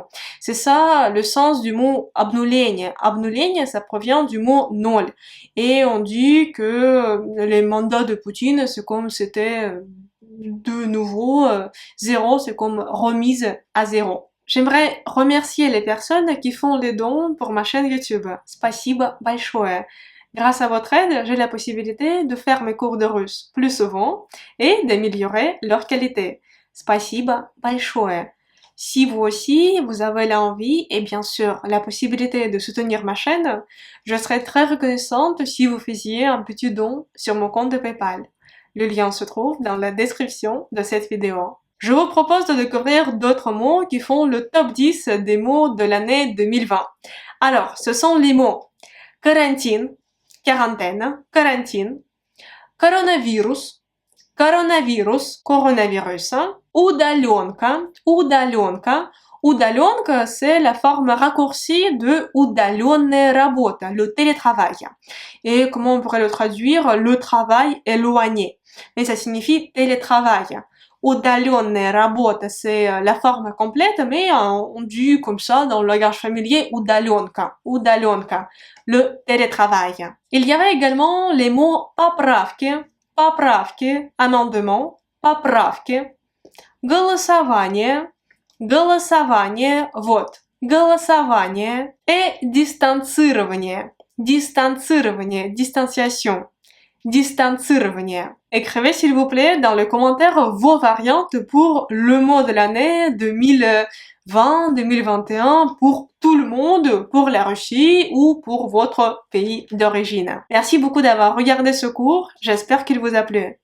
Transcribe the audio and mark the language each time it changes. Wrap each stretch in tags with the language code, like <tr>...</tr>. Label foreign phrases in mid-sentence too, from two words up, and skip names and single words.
<fr>C'est ça le sens du mot</fr> <ru>обнуление. Обнуление,</ru> <fr>ça provient du mot nol. Et on dit que les mandats de Poutine, c'est comme c'était de nouveau, 0, c'est comme remise à 0. J'aimerais remercier les personnes qui font des dons pour ma chaîne YouTube.</fr> <ru>Спасибо большое.</ru> <fr>Grâce à votre aide, j'ai la possibilité de faire mes cours de russe plus souvent et d'améliorer leur qualité.</fr> <ru>Спасибо большое.</ru> <fr>Si vous aussi, vous avez l'envie et bien sûr la possibilité de soutenir ma chaîne, je serais très reconnaissante si vous faisiez un petit don sur mon compte de PayPal. Le lien se trouve dans la description de cette vidéo. Je vous propose de découvrir d'autres mots qui font le top 10 des mots de l'année 2020. Alors, ce sont les mots карантин, quarantaine,</fr> <ru>карантин, коронавирус, коронавирус, coronavirus, удаленка, удаленка. Удаленка,</ru> <fr>c'est la forme raccourcie de</fr> <ru>удаленная работа,</ru> <fr>le télétravail. Et comment on pourrait le traduire? Le travail éloigné. Mais ça signifie télétravail.</fr> <ru>Удаленная работа,</ru> <fr>c'est la forme complète, mais on dit comme ça dans le langage familier</fr> <ru>удаленка, удаленка,</ru> <fr>le télétravail. Il y avait également les mots</fr> <ru>поправки, поправки,</ru> <fr>amendement,</fr> <ru>поправки, голосование, голосование, вот, голосование</ru> <fr>et</fr> <ru>дистанцирование, дистанцирование,</ru> <fr>distanciation, distancирование. Écrivez s'il vous plaît dans les commentaires vos variantes pour le mot de l'année 2020-2021 pour tout le monde, pour la Russie ou pour votre pays d'origine. Merci beaucoup d'avoir regardé ce cours, j'espère qu'il vous a plu.</fr>